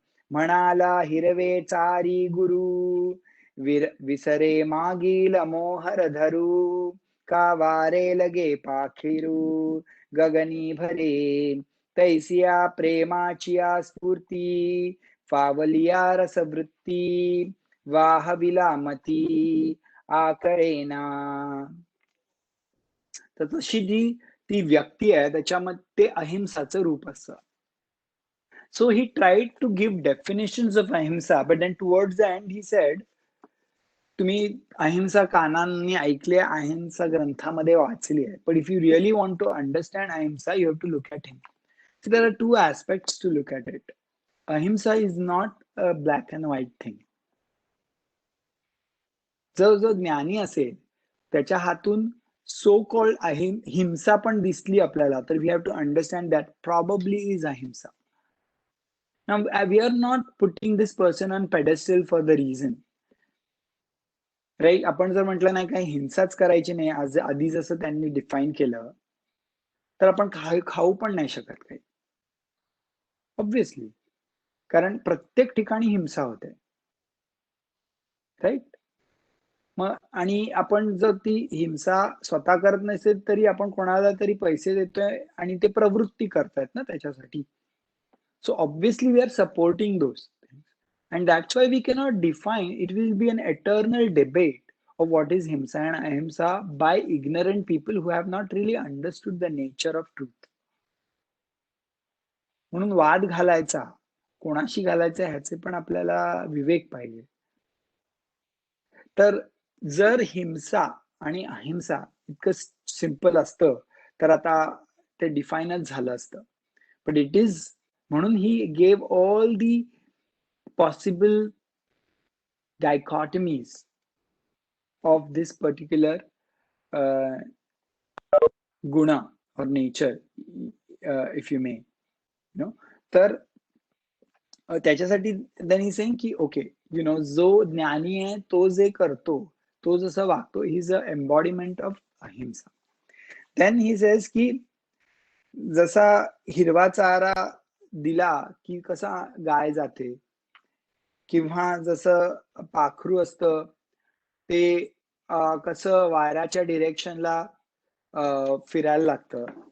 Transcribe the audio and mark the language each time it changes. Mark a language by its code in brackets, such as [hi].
[mr] म्हणाला हिरवे चारी गुरु, विसरे मागील मोहर धरू, का वारे लगे पाखिरू गगनी भरे, तैसिया प्रेमाचिया स्फूर्ती, फावलिया रसवृत्ती, वाहविला मती आकळेना. तर तशी जी ती व्यक्ती आहे त्याच्यामध्ये अहिंसाचं रूप असतं. [en] So he tried to give definitions of ahimsa, but then towards the end he said, [mr] तुम्ही अहिंसा कानांनी ऐकले, अहिंसा ग्रंथामध्ये वाचली आहे, [en] but if you really want to understand ahimsa, you have to look at him. So there are two aspects to look at it. Ahimsa is not a black and white thing. [mr] जो ज्ञानी असेल त्याच्या हातून [en] so called [mr] हिंसा पण दिसली आपल्याला, तर [en] we have to understand that probably is [mr] अहिंसा. [en] Now, we are not putting this person on pedestal for the reason. Right. [mr] आपण जर म्हटलं नाही काही हिंसाच करायची नाही आधी जसं त्यांनी डिफाईन केलं, तर आपण खाऊ पण नाही शकत काही, [en] obviously, [mr] कारण प्रत्येक ठिकाणी हिंसा होते. [en] Right. [mr] मग आणि आपण जर ती हिंसा स्वतः करत नसेल तरी आपण कोणाला तरी पैसे देतोय आणि ते प्रवृत्ती करतायत ना त्याच्यासाठी. [en] So obviously we are supporting those. And that's why we cannot define, it will be an eternal debate of what is himsa and ahimsa by ignorant people who have not really understood the nature of truth. [mr] म्हणून वाद घालायचा, कोणाशी घालायचा ह्याचे पण आपल्याला विवेक पाहिजे. तर जर हिंसा आणि अहिंसा इतकं सिंपल असतं तर आता ते डिफाईनच झालं असतं. [en] but it is, [mr] म्हणून [en] He gave all the possible dichotomies of this particular guna or nature, if you may, you know. [mr] तर त्याच्यासाठी त्यांनी [en] saying [mr] की [en] okay, you know, [mr] जो ज्ञानी आहे तो जे करतो, तो जसं वागतो, [en] He is a embodiment of ahimsa. Then he says [mr] की जसा हिरवा चारा दिला की कसा गाय जाते, किंवा जसं पाखरू असतं ते कसं वाऱ्याच्या डिरेक्शनला फिरायला लागतं.